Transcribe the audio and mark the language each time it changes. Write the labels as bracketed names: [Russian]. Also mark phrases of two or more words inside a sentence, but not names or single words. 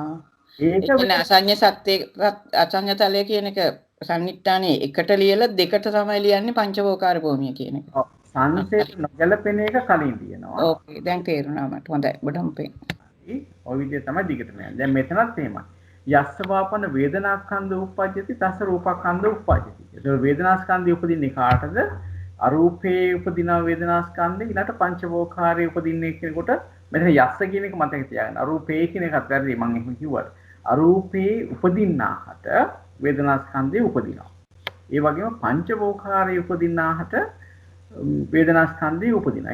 [Sinhala] ඒක අසඤ්ඤ සත්‍ය අසඤ්ඤ තලය කියන එක සම්නිට්ඨානයේ එකට ලියලා දෙකට තමයි ලියන්නේ පංචවෝකාර භූමිය කියන එක. ඔව් සංසේත නොගැලපෙන එක කලින් ලියනවා. ඕකේ දැන් තේරුණා මට. හොඳයි. බොඩම් පෙන්. ඔය විදිහ තමයි දිගටම යන්නේ. දැන් මෙතනත් එහෙමයි. [Pali] යස්ස වාපන වේදනාස්කන්ධ උප්පජ්ජති තස්ස රූපස්කන්ධ උප්පජ්ජති. [Sinhala] ඒක වේදනාස්කන්ධය උපදින්නේ කාටද? අරූපේ උපදින වේදනාස්කන්ධය ඊළඟට පංචවෝකාරයේ උපදින්නේ කියනකොට මෙතන යස්ස කියන එක මතක තියාගන්න. අරූපේ කියන එකත් වැරදි මම එහෙම කිව්වා. අරූපේ උපදින්නාහට වේදනාස්කන්ධය උපදිනවා. ඒ වගේම පංචවෝකාරයේ උපදින්නාහට වේදනාස්කන්ධය උපදිනවා.